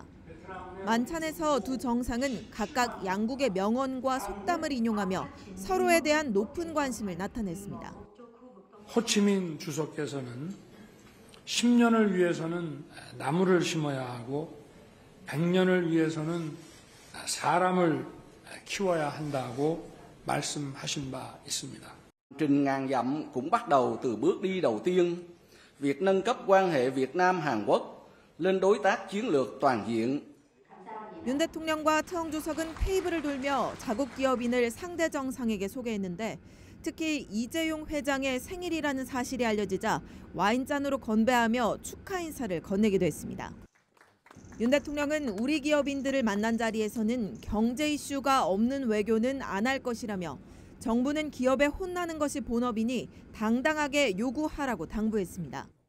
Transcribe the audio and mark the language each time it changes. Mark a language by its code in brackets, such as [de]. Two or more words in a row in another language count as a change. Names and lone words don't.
[ko] 만찬에서 두 정상은 각각 양국의 명언과 속담을 인용하며 서로에 대한 높은 관심을 나타냈습니다. 호치민 주석께서는 10년을 위해서는 나무를 심어야 하고 100년을 위해서는 사람을 키워야 한다고 말씀하신 바 있습니다. [vi] Trình ngàn dặm cũng bắt đầu từ bước đi đầu tiên, việc nâng cấp quan hệ Việt Nam Hàn Quốc lên đối tác chiến lược toàn diện. [ko] 윤 대통령과 트엉 주석은 테이블을 돌며 자국 기업인을 상대 정상에게 소개했는데 특히 이재용 회장의 생일이라는 사실이 알려지자 와인잔으로 건배하며 축하 인사를 건네기도 했습니다. 윤 대통령은 우리 기업인들을 만난 자리에서는 경제 이슈가 없는 외교는 안 할 것이라며 정부는 기업에 혼나는 것이 본업이니 당당하게 요구하라고 당부했습니다.